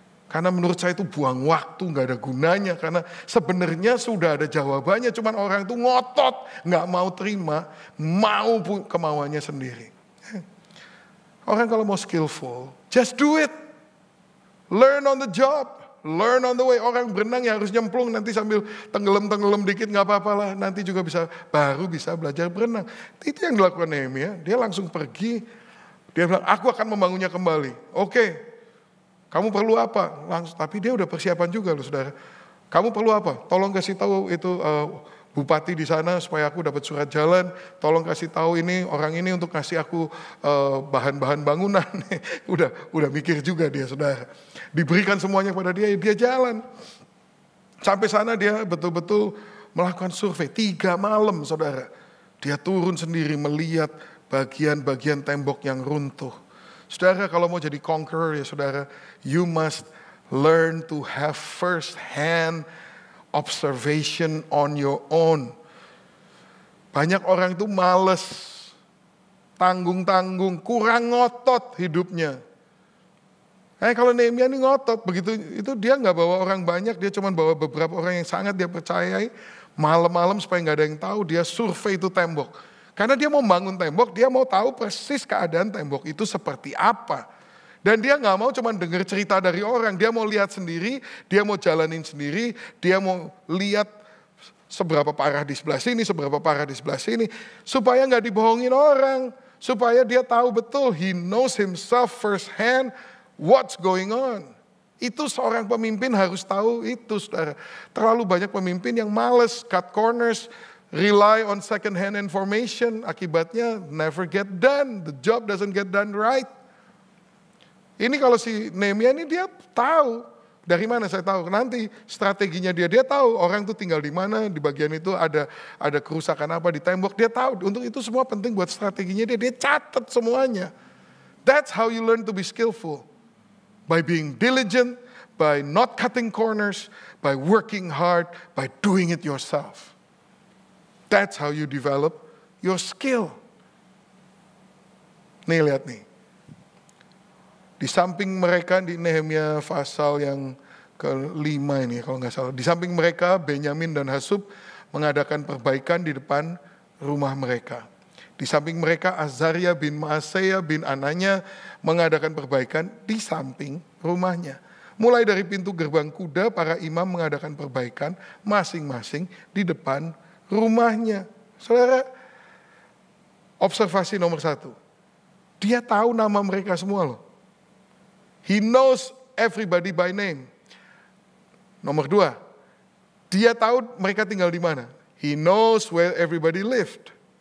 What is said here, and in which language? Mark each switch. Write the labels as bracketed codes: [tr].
[id] Karena menurut saya itu buang waktu, gak ada gunanya. Karena sebenarnya sudah ada jawabannya, cuman orang itu ngotot, gak mau terima, mau kemauannya sendiri. Orang kalau mau skillful, [en] just do it. Learn on the job, learn on the way. [id] Orang berenang ya harus nyemplung, nanti sambil tenggelam dikit gak apa-apa lah. Nanti juga baru bisa belajar berenang. Itu yang dilakukan Nehemia, dia langsung pergi. Dia bilang, aku akan membangunnya kembali. Oke, kamu perlu apa? Langsung, tapi dia udah persiapan juga loh saudara. Kamu perlu apa? Tolong kasih tahu itu bupati di sana supaya aku dapat surat jalan. Tolong kasih tahu ini orang ini untuk kasih aku bahan-bahan bangunan. udah mikir juga dia saudara. Diberikan semuanya pada dia jalan. Sampai sana dia betul-betul melakukan survei 3 malam saudara. Dia turun sendiri melihat bagian-bagian tembok yang runtuh. Saudara kalau mau jadi conqueror ya saudara, [en] you must learn to have first hand observation on your own. [id] Banyak orang itu males, tanggung-tanggung, kurang ngotot hidupnya. Kalau Nehemia ini ngotot, begitu itu dia nggak bawa orang banyak, dia cuma bawa beberapa orang yang sangat dia percayai. Malam-malam supaya nggak ada yang tahu, dia survei itu tembok. Karena dia mau bangun tembok, dia mau tahu persis keadaan tembok itu seperti apa. Dan dia gak mau cuma dengar cerita dari orang, dia mau lihat sendiri, dia mau jalanin sendiri, dia mau lihat seberapa parah di sebelah sini, seberapa parah di sebelah sini. Supaya gak dibohongin orang, supaya dia tahu betul, [en] he knows himself first hand what's going on. [id] Itu seorang pemimpin harus tahu itu saudara. Terlalu banyak pemimpin yang males, [en] cut corners, rely on second hand information, [id] akibatnya [en] never get done, the job doesn't get done right. [id] Ini kalau si Nehemia ini dia tahu, dari mana saya tahu, nanti strateginya dia tahu orang tuh tinggal di mana, di bagian itu ada kerusakan apa di tembok, dia tahu, untuk itu semua penting buat strateginya dia catat semuanya. [en] That's how you learn to be skillful, by being diligent, by not cutting corners, by working hard, by doing it yourself. That's how you develop your skill. [id] Nih lihat nih. Di samping mereka di Nehemia pasal yang ke-5 ini kalau nggak salah. Di samping mereka Benyamin dan Hasub mengadakan perbaikan di depan rumah mereka. Di samping mereka Azaria bin Maaseya bin Ananya mengadakan perbaikan di samping rumahnya. Mulai dari pintu gerbang kuda para imam mengadakan perbaikan masing-masing di depan rumahnya. Saudara, observasi nomor 1. Dia tahu nama mereka semua loh. [en] He knows everybody by name. [id] Nomor 2, dia tahu mereka tinggal di mana. [en] He knows where everybody lived.